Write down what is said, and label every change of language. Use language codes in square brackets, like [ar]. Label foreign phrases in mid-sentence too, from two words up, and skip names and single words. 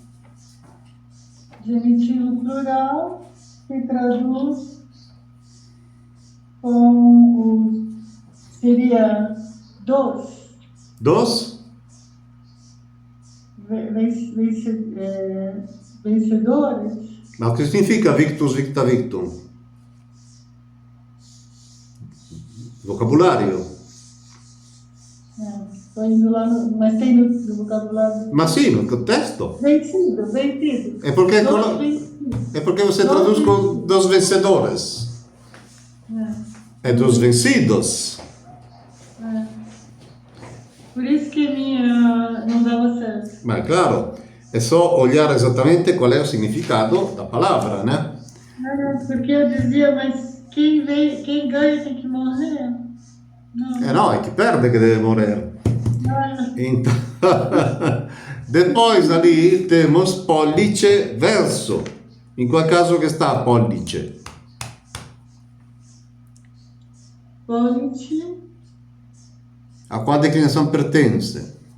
[pt] Genitivo plural se traduz com seria dos. Dos? Vencedores. [it] Ma che significa [la] victus victa victum? [it] Vocabulario. [pt] Estou indo lá, mas tem no vocabulário. [it] Ma sì, no testo. [pt] Vencido. É porque, Dos vencidos. é porque você traduz com dos vencedores. É dos vencidos. Por isso que a minha não dava certo. [it] Ma è claro, è [pt] só olhar esattamente qual è o significado da palavra, né? Porque eu dizia, mas quem ganha tem que morrer? Não. [it] No, è chi perde che deve morire. [pt] Então, depois ali temos [la] pollice verso. [it] In qual caso che sta pollice? Pollice, [pt] A qual declinação pertence?